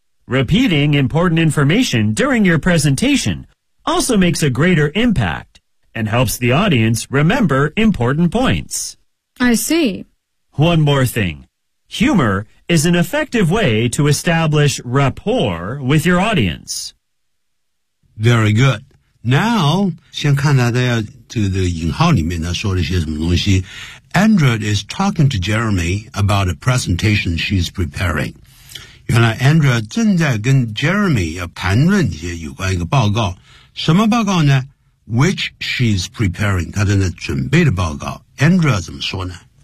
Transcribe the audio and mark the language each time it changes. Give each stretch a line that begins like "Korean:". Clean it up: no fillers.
English: Repeating important information during your presentation also makes a greater impact and helps the audience remember important points. I see. One more thing. Humor is an effective way to establish rapport with your audience. Very good.
Chinese: Now, 先看大家这个引号里面他说了些什么东西。
English: Andrea is talking to Jeremy about a presentation she's preparing.
Chinese: 原来 Andrea 正在跟 Jeremy 要谈论一些有关一个报告。什么报告呢 ?
English: Which she's preparing,
Chinese: 他正在准备的报告。Andrea 怎么说呢